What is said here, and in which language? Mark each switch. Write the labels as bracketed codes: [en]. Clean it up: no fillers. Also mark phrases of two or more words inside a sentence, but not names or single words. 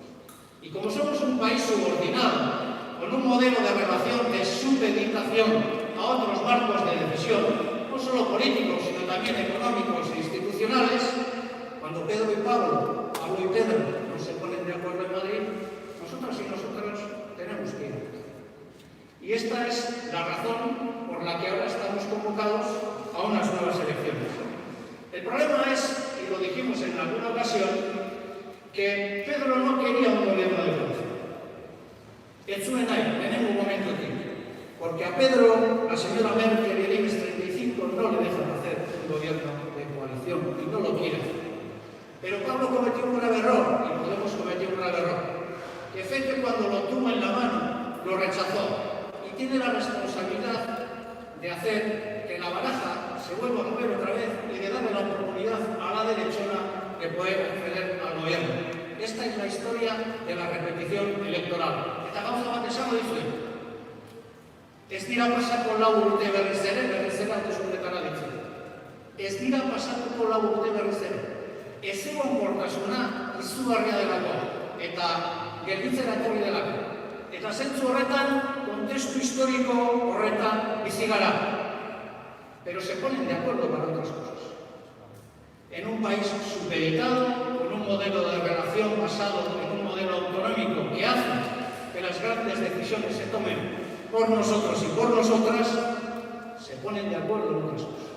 [es] Y como somos un país subordinado, con un modelo de relación de supeditación a otros marcos de decisión, no solo políticos, sino también económicos e institucionales, cuando Pedro y Pablo y Pedro no se ponen de acuerdo en Madrid, nosotras y nosotros tenemos que ir. Y esta es la razón por la que ahora estamos convocados a unas nuevas elecciones. El problema es, y lo dijimos en alguna ocasión, que Pedro no quería un gobierno de coalición. [eu] Ez zuen nahi, lehenengo momentotik. [es] Porque a Pedro, la señora Merkel y el IBEX 35 no le dejan hacer un gobierno de coalición y no lo quiere hacer. Pero Pablo cometió un grave error, y Podemos cometió un grave error, que Fete cuando lo tuvo en la mano lo rechazó. Tiene la responsabilidad de hacer que la baraja se vuelva a mover otra vez y de darle la oportunidad a la derechona de poder acceder al gobierno. Esta es la historia de la repetición electoral. [eu] Eta gauza bat esango dizuen. Ez dira pasako lau urte berriz ere hauteskundetara ditzen. Ez dira pasatuko lau urte berriz ere. Ezegonkortasuna izugarria delako eta gelditzen etorri delako. Eta zentzu horretan, kontestu historiko horretan bizi gara. [es] Pero se ponen de acuerdo para otras cosas. En un país supeditado, con un modelo de relación basado en un modelo autonómico que hace que las grandes decisiones se tomen por nosotros y por nosotras, se ponen de acuerdo en otras cosas.